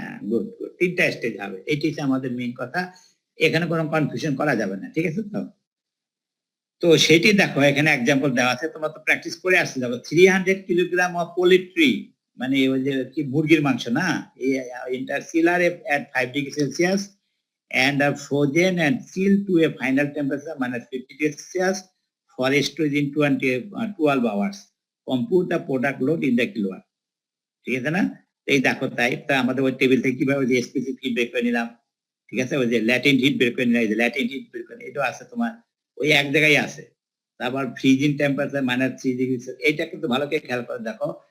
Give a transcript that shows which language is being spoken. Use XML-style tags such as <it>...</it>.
<bn>Good good, 3টা stage হবে, এটি হচ্ছে আমাদের মেইন কথা। এখানে কোনো কনফিউশন করা যাবে না, ঠিক আছে তো? তো সেটি দেখো এখানে এক্সাম্পল দেওয়া আছে, তোমরা তো প্র্যাকটিস করে আসতে যাবো।</bn> <en>300 kilogram of poultry,</en> <bn>মানে ওই যে কি মুরগির মাংস না,</bn> <en>ইন্টারসিলার at 5 degree Celsius and are frozen and sealed to a final temperature -50 degrees Celsius for storage in 12 hours. Compute the product load in the kilowatt.</en> <bn>ঠিক আছে না? এই দেখো তাই তা আমাদের ওই টেবিল থেকে কিভাবে যে স্পেসিফিক হিট বের করে নিলাম, ঠিক আছে? ওই যে ল্যাটেন্ট হিট বের করে নিলাম, এই যে ল্যাটেন্ট হিট বের করে এটাও আছে তোমার ওই এক জায়গায় আছে। তারপর ফ্রিজিং টেম্পারেচার -3 ডিগ্রি, এইটা কিন্তু ভালো করে খেয়াল করে দেখো।</bn>